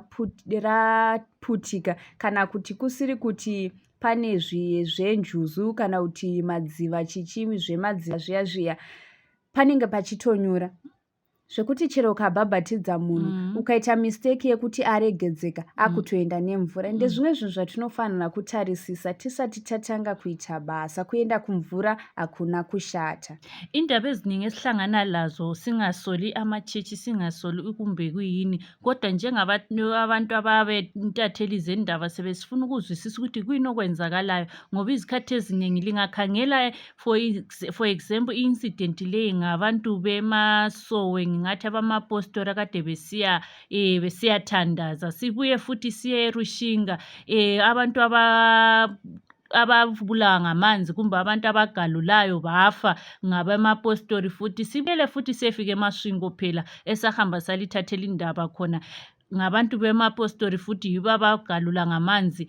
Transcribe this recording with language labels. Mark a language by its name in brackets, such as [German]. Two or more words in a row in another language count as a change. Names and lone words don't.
[Shona] raputika, kana kuti kusiri kuti pane zvenjuzu kana kuti madziva chichimi zvemadziva zviya panenge pachitonyura, zvekuti chero ukabhabhatidza munhu ukaita mistake yekuti aregedzeka akutoenda nemvura. Ende zvimwe zvinhu zvatinofanira kutarisisa tisati tatanga kuita basa. Kuenda kumvura hakuna kushata. [North Ndebele] Indaba eziningi esihlangana lazo, singasoli amachechi, singasoli kumbe kuyini, kodwa njengabantu ababentatheli zendaba sebesifuna ukuzwisisa ukuthi kuyini okwenzakalayo, ngoba izikhathi eziningi lingakhangela [English] for example [North Ndebele] i-incident leyi ngabantu bemasowe, ngathi abamapostori akade besiyathandaza, sibuye futhi siye eRushinga, abantu ababulawa ngamanzi kumbe abantu abagalulayo bafa ngabamapostori, futhi sibele futhi siyefika emasvingo phela esahamba salithathela indaba khona ngabantu bemapostori futhi yibo abagalula ngamanzi.